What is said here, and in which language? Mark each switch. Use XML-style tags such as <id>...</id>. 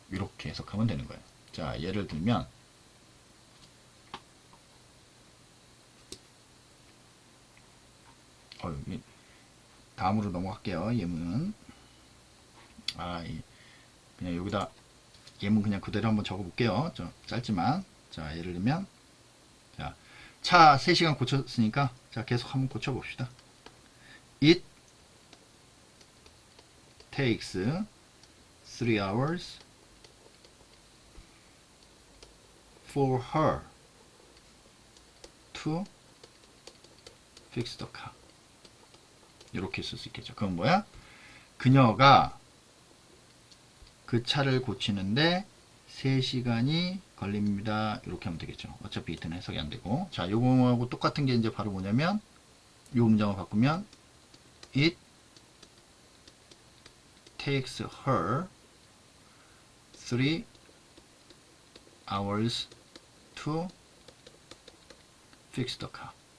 <ko>이렇게 해석하면 되는 거예요. 자, 예를 들면 다음으로 넘어갈게요. 예문. 그냥 여기다 예문 그냥 그대로 한번 적어 볼게요. 좀 짧지만. 자, 예를 들면, 자, 차 3시간 고쳤으니까, 자, 계속 한번 고쳐 봅시다.</ko> <en>It takes 3 hours for her to fix the car.</en> <ko>이렇게 쓸 수 있겠죠. 그건 뭐야? 그녀가 그 차를 고치는데 3시간이 걸립니다. 이렇게 하면 되겠죠. 어차피 이때는 해석이 안 되고. 자, 요거하고 똑같은 게 이제 바로 뭐냐면, 요 문장을 바꾸면,</ko> <en>it takes her 3 hours to fix the car.</en>